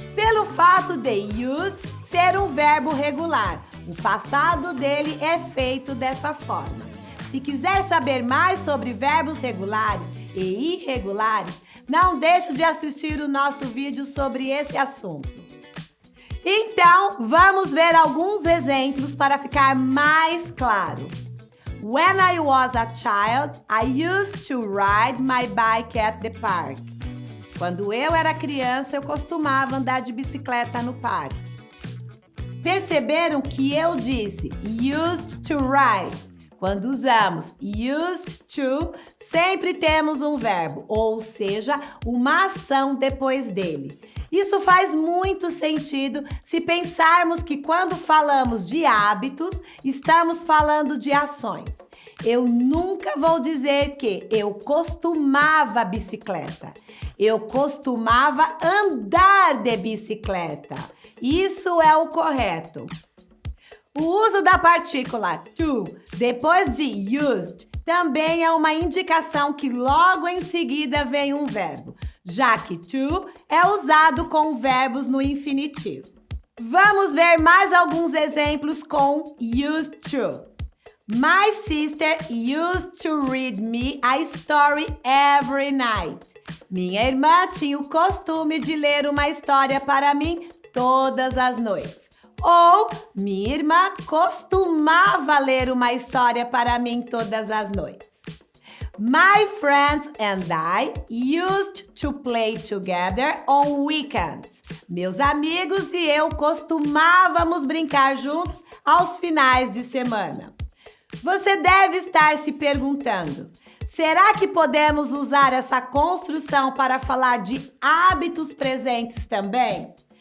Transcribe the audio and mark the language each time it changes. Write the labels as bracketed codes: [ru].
[pt] Pelo fato de use ser um verbo regular, o passado dele é feito dessa forma. Se quiser saber mais sobre verbos regulares e irregulares, não deixe de assistir o nosso vídeo sobre esse assunto. Então, vamos ver alguns exemplos para ficar mais claro. [en] When I was a child, I used to ride my bike at the park. [pt] Quando eu era criança, eu costumava andar de bicicleta no parque. Perceberam que eu disse [en] used to ride? [pt] Quando usamos used to, sempre temos um verbo, ou seja, uma ação depois dele. Isso faz muito sentido se pensarmos que quando falamos de hábitos, estamos falando de ações. Eu nunca vou dizer que eu costumava bicicleta. Eu costumava andar de bicicleta. Isso é o correto. O uso da partícula to depois de used também é uma indicação que logo em seguida vem um verbo, já que to é usado com verbos no infinitivo. Vamos ver mais alguns exemplos com used to. [en] My sister used to read me a story every night. [pt] Minha irmã tinha o costume de ler uma história para mim todas as noites. Ou minha irmã costumava ler uma história para mim todas as noites. [en] My friends and I used to play together on weekends. [pt] Meus amigos e eu costumávamos brincar juntos aos finais de semana. Você deve estar se perguntando: será que podemos usar essa construção para falar de hábitos presentes também?